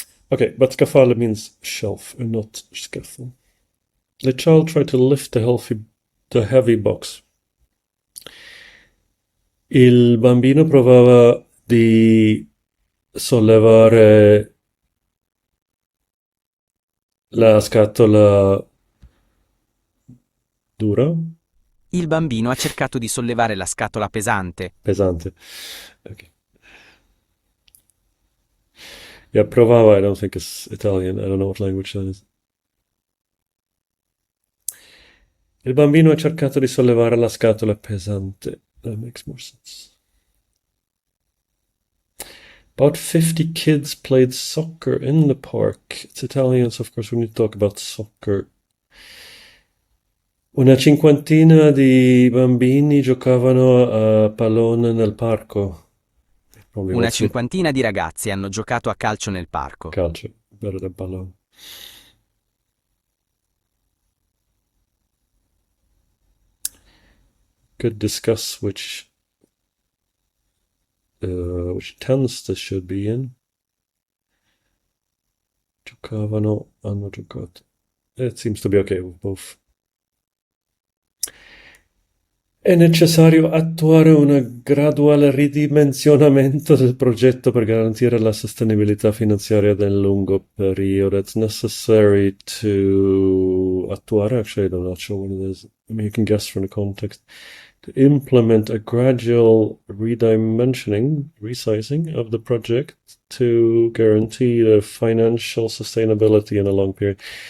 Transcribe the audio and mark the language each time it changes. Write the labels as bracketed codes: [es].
[en] Okay, but scaffale means shelf and not scaffold. The child tried to lift the heavy box. [it] Il bambino provava di sollevare la scatola dura? Il bambino ha cercato di sollevare la scatola pesante. Pesante. Okay. [en] Yeah, provava, I don't think it's Italian. I don't know what language that is. [it] Il bambino ha cercato di sollevare la scatola pesante. [en] That makes more sense. About 50 kids played soccer in the park. It's Italian, so of course we need to talk about soccer. [it] Una cinquantina di bambini giocavano a pallone nel parco. Una cinquantina di ragazzi hanno giocato a calcio nel parco. [en] Calcio, better than pallone. Could discuss which tense this should be in. [it] Giocavano, hanno giocato. [en] It seems to be okay with both. [it] È necessario attuare un graduale ridimensionamento del progetto per garantire la sostenibilità finanziaria del lungo periodo. [en] It's necessary to attuare, actually I'm not sure what it is. I mean, you can guess from the context. to implement a gradual resizing of the project to guarantee the financial sustainability in a long period.